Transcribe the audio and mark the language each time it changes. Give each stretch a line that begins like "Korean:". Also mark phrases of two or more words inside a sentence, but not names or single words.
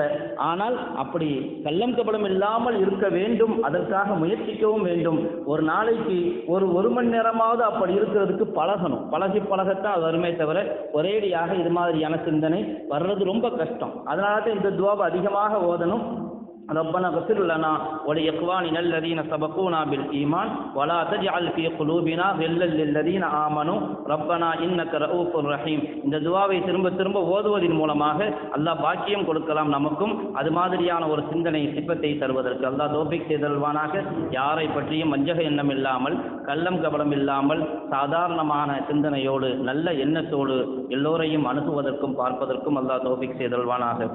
Tamil: ஆனால் அப்படி கள்ளம் கபடம் இல்லாமல் இருக்க வேண்டும், அதற்காக முயற்சிக்கவும் வேண்டும். ஒரு நாளைக்கு ஒரு மணி நேரமாவது அப்படி இருக்கிறதுக்கு பழகணும். பழகத்தான் அது வருமே தவிர ஒரேடியாக இது மாதிரியான சிந்தனை வர்றது ரொம்ப கஷ்டம். அதனால தான் இந்த துவாவை அதிகமாக ஓதணும்.
Arabic: ربنا اغفر لنا ولإخواننا الذين سبقونا بالإيمان ولا تجعل في قلوبنا غلا للذين آمنوا ربنا إنك رؤوف رحيم.
Tamil: இந்த துஆவை திரும்ப திரும்ப ஓதுவதன் மூலமாக அல்லாஹ் பாக்கியம் கொடுக்கலாம் நமக்கும். அது மாதிரியான ஒரு சிந்தனை சிப்பத்தை தருவதற்கு அல்லாஹ் தௌஃபீக் செய்தல்வானாக. யாரை பற்றியும் வஞ்சக எண்ணம் இல்லாமல், கள்ளம் கபடம் இல்லாமல், சாதாரணமான சிந்தனையோடு நல்ல எண்ணத்தோடு எல்லோரையும் அணுகுவதற்கும் பார்ப்பதற்கும் அல்லாஹ் தௌஃபீக் செய்தல்வானாக.